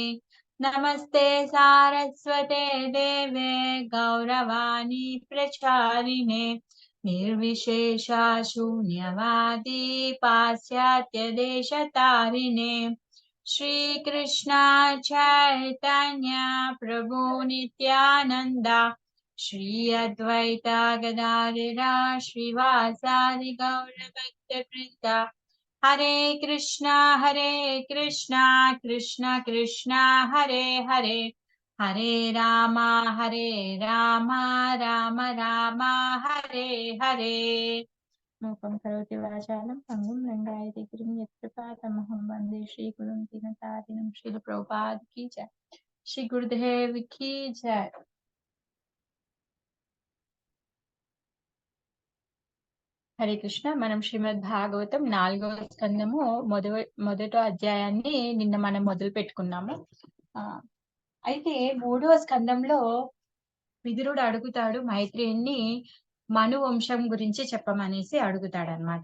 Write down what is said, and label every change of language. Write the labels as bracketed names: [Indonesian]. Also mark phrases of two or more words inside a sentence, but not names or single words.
[Sanskrit] नमस्ते सारस्वते देवे गौरवाणी प्रचारिणे निर्विशेषा शून्यवादी पाश्चात्यदेशतारिणे। श्रीकृष्ण चैतन्य प्रभु नित्यानन्दा श्री अद्वैता गदाधर श्रीवासादि गौरभक्तवृन्द। हरे कृष्णा कृष्णा कृष्णा हरे हरे हरे राम राम राम हरे हरे। मूकं करोति वाचालं पङ्गुं लङ्घयति गिरिं यत्कृपातमहं वन्दे श्रीगुरुं दीनतारिणं। [Hindi] श्रील प्रभुपाद की जय। श्री गुरुदेव की जय। [Telugu] హరే కృష్ణ. మనం శ్రీమద్ భాగవతం 4వ స్కందము మొదటి అధ్యాయాన్ని నిన్న మనం మొదలు పెట్టుకున్నాము. అయితే 3వ స్కందంలో విదురుడు అడుగుతాడు మైత్రేయుని మను వంశం గురించి చెప్పమనేసి అడుగుతాడు అనమాట.